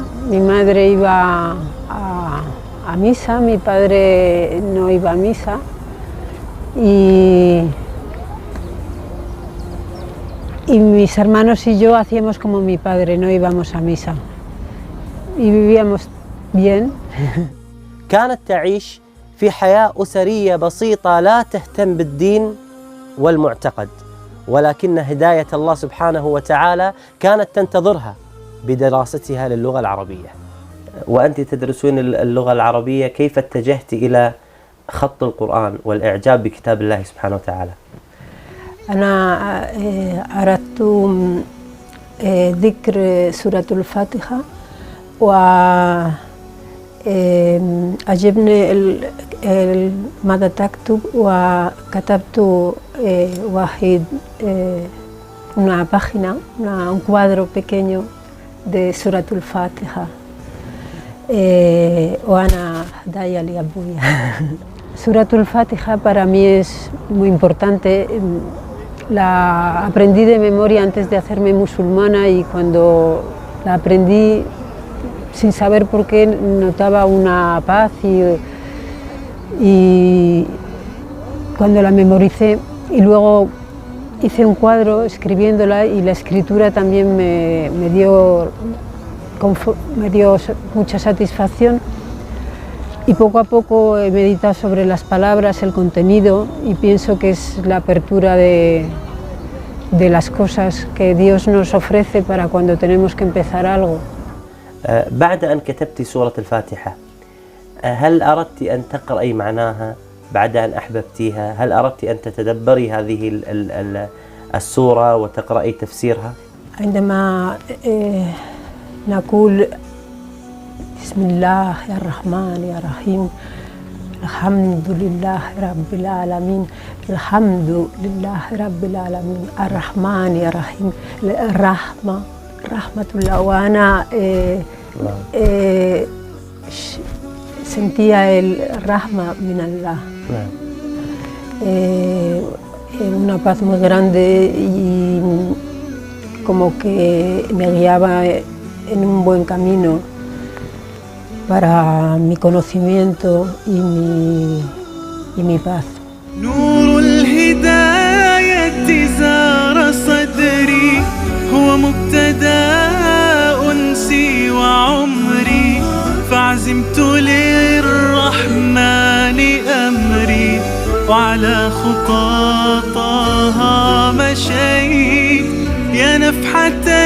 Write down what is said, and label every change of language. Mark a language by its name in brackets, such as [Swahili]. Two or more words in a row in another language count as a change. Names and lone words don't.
[Spanish] Mi madre iba a misa, mi padre no iba a misa. Y mis hermanos y yo hacíamos como mi padre, no íbamos a misa. Y vivíamos bien. [Arabic] كانت تعيش في حياة أسرية بسيطة لا تهتم بالدين والمعتقد، ولكن هداية الله سبحانه وتعالى كانت تنتظرها بدراستها للغة العربية. وأنت تدرسين اللغة العربية، كيف اتجهت إلى خط القرآن والإعجاب بكتاب الله سبحانه وتعالى؟ أنا أردت ذكر سورة الفاتحة، وعجبني ماذا تكتب، وكتبت واحد [Spanish] una página, un cuadro pequeño de [Arabic] سورة الفاتحة وأنا هدايا لأبويا. [Spanish] سورة الفاتحة para mí es muy importante. La aprendí de memoria antes de hacerme musulmana, y cuando la aprendí sin saber por qué notaba una paz, y cuando la memoricé y luego hice un cuadro escribiéndola, y la escritura también me dio mucha satisfacción, y poco a poco he meditado sobre las palabras, el contenido, y pienso que es la apertura de las cosas que Dios nos ofrece para cuando tenemos que empezar algo. [Arabic] بعد أن كتبت سورة الفاتحة، هل أردت أن تقرأي معناها بعد أن أحببتيها؟ هل أردت أن تتدبري هذه السورة وتقرأي تفسيرها؟ عندما نقول بسم الله الرحمن الرحيم الحمد لله رب العالمين، الحمد لله رب العالمين الرحمن الرحيم الرحمة رحمة الله، وأنا [Spanish] sentía el [Arabic] رحمة من الله, [Spanish] una paz muy grande, y como que me guiaba en un buen camino para mi conocimiento y mi paz. [Arabic] نور الهداية زار صدري، هو مبتدأ أنسي وعمري، فعزمت للرحمن أمري، وعلى خطاطها مشيت، يا نفحة